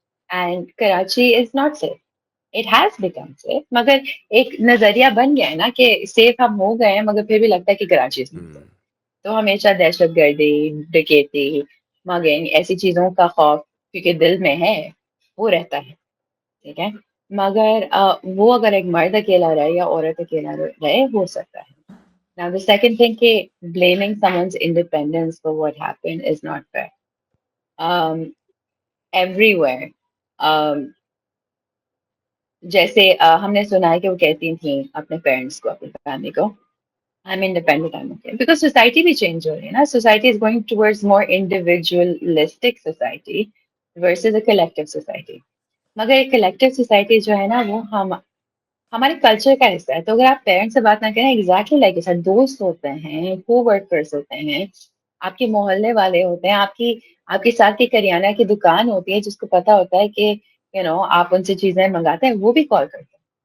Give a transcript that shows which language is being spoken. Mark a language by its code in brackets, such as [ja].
[en] And Karachi is not safe. It has become safe, [ur] مگر ایک نظریہ بن گیا ہے نا کہ سیف ہم ہو گئے ہیں، مگر پھر بھی لگتا ہے کہ [en] Karachi is not safe. [ur] تو ہمیشہ دہشت گردی، ڈکیتی، مگنگ ایسی چیزوں کا خوف کیونکہ دل میں ہے وہ رہتا ہے. ٹھیک ہے. مگر وہ اگر ایک مرد اکیلا رہے یا عورت اکیلا رہے ہو سکتا ہے. [en] Now the second thing کہ blaming someone's independence for what happened is not fair. Um, everywhere. [ur] Um, جیسے ہم نے سنا ہے کہ وہ کہتی تھیں اپنے پیرنٹس کو، اپنی فیملی کو [en] I'm independent, I'm okay. Because [ur] society بھی چینج ہو رہی ہے نا. [en] Society is going towards more individualistic society versus a collective society. [ur] مگر ایک کلیکٹیو سوسائٹی جو ہے نا وہ ہمارے کلچر کا حصہ ہے. تو اگر آپ پیرنٹس سے بات نہ کریں [en] exactly like [ur] ایسا دوست ہوتے ہیں، کو ورکرس ہوتے ہیں، آپ کے محلے والے ہوتے ہیں، آپ کے ساتھ کی کریانہ کی دکان ہوتی ہے جس کو پتا ہوتا ہے کہ آپ ان سے چیزیں منگاتے ہیں، وہ بھی کال کرتے ہیں.